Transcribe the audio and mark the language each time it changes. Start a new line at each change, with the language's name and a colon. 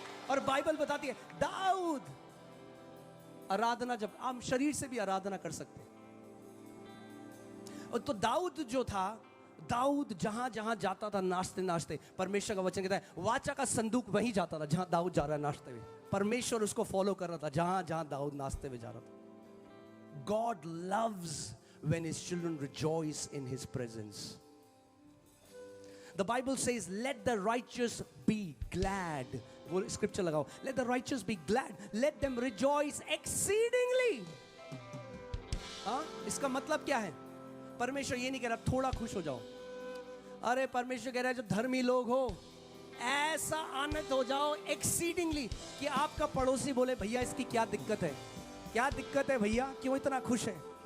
Hindi: और बाइबल बताती है दाऊद, आराधना, जब हम शरीर से भी आराधना कर सकते हैं, और तो दाऊद जो था, दाऊद जहां जहां जाता था नाचते नाचते, परमेश्वर का वचन कहता है वाचा का संदूक वहीं जाता था जहां दाऊद जा रहा है नाचते हुए। परमेश्वर उसको फॉलो कर रहा था जहां जहां दाऊद नाचते हुए जा रहा था।
English: God loves when his children rejoice in his presence. The Bible says, let the righteous be glad.
Hindi: वो स्क्रिप्चर लगाओ,
English: let the righteous be glad, let them rejoice exceedingly.
Hindi: हाँ, इसका मतलब क्या है? परमेश्वर ये नहीं कह रहा थोड़ा खुश हो जाओ। अरे परमेश्वर कह रहा है जो धर्मी लोग हो ऐसा आनंद हो जाओ exceedingly कि आपका पड़ोसी बोले भैया इसकी क्या दिक्कत है, क्या दिक्कत है भैया, क्यों इतना खुश है?